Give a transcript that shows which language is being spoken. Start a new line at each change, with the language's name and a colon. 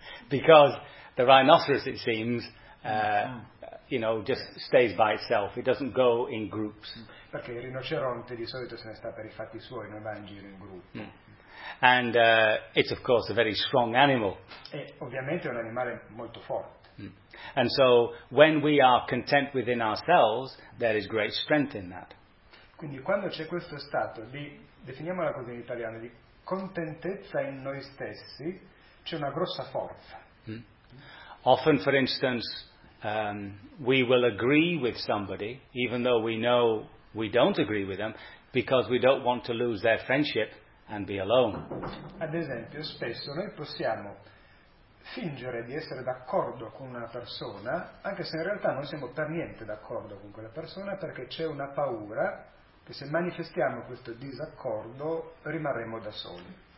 English: Because the rhinoceros, it seems, you know, just stays by itself. It doesn't go in groups.
Italian: Perché il rinoceronte di solito se ne sta per i fatti suoi, non va in giro in gruppo.
English: And it's of course a very strong animal.
Italian: E ovviamente è un animale molto forte.
English: And so when we are content within ourselves, there is great strength in that.
Italian: Quindi quando c'è questo stato di, definiamola così in italiano, di contentezza in noi stessi, c'è una grossa forza.
English: Often, for instance, we will agree with somebody, even though we know we don't agree with them, because we don't want to lose their friendship and be alone.
Italian: Ad esempio, spesso noi possiamo fingere di essere d'accordo con una persona, anche se in realtà non siamo per niente d'accordo con quella persona, perché c'è una paura che se manifestiamo questo disaccordo rimarremo da soli.